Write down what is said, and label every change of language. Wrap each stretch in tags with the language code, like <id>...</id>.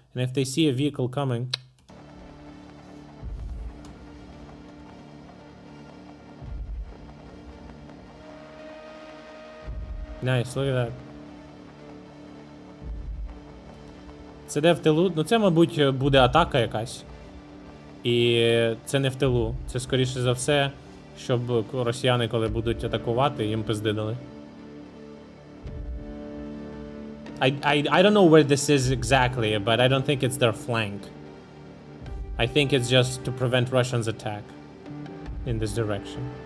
<en>And if they see a vehicle coming, nice, look at that.</en> <uk>Це де в тилу? Ну це, мабуть, буде атака якась. І це не в тилу. Це, скоріше за все, щоб росіяни, коли будуть атакувати, їм пизди дали.</uk> <en>I don't know where this is exactly, but I don't think it's their flank. I think it's just to prevent Russians' attack in this direction.</en>